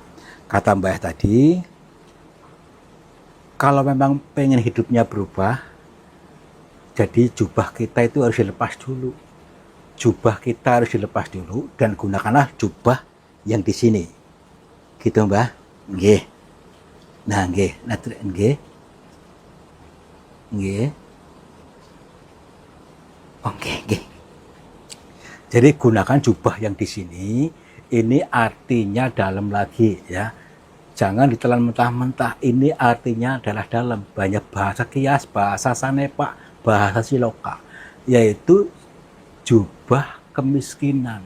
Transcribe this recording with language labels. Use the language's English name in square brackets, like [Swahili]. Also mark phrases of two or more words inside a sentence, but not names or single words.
[Indonesian] Kata Mbah tadi, kalau memang pengen hidupnya berubah, jadi jubah kita itu harus dilepas dulu. Jubah kita harus dilepas dulu dan gunakanlah jubah yang di sini. Gitu, [Javanese] Mbah? Nggih. Nah, nggih. Nggih. Nggih. Oke, nggih. [Indonesian] Jadi gunakan jubah yang di sini, ini artinya dalam lagi, ya. Jangan ditelan mentah-mentah. Ini artinya adalah dalam. Banyak bahasa kias, bahasa sanepa, bahasa siloka, yaitu jubah kemiskinan.